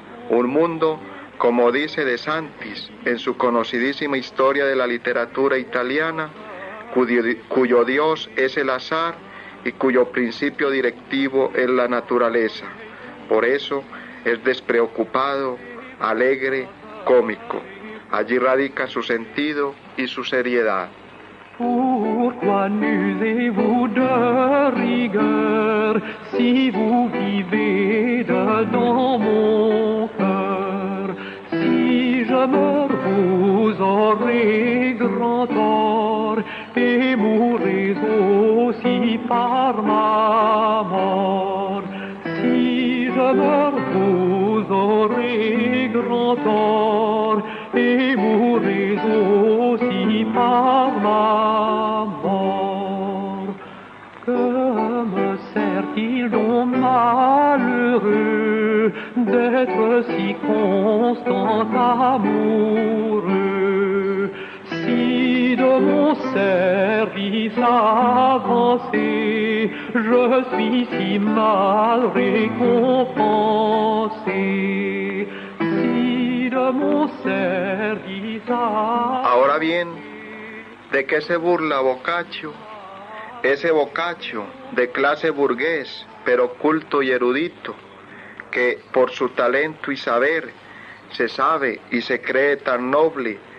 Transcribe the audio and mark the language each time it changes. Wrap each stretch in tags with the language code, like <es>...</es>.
<es>Un mundo, como dice De Santis en su conocidísima historia de la literatura italiana, cuyo Dios es el azar y cuyo principio directivo es la naturaleza. Por eso es despreocupado, alegre, cómico. Allí radica su sentido y su seriedad.</es> <fr>Pourquoi n'usez-vous de rigueur si vous vivez dedans mon cœur? Si je meurs, vous aurez grand tort et mourrez aussi par ma mort. Si je meurs, vous aurez grand tort et mourrez aussi par ma mort. Que me sert-il donc malheureux d'être si constant amoureux, si de mon service avancé je suis si mal récompensé? Si de mon service</fr> <es>Ahora bien, ¿de qué se burla Boccaccio? Ese Boccaccio de clase burgués, pero culto y erudito, que por su talento y saber se sabe y se cree tan noble</es>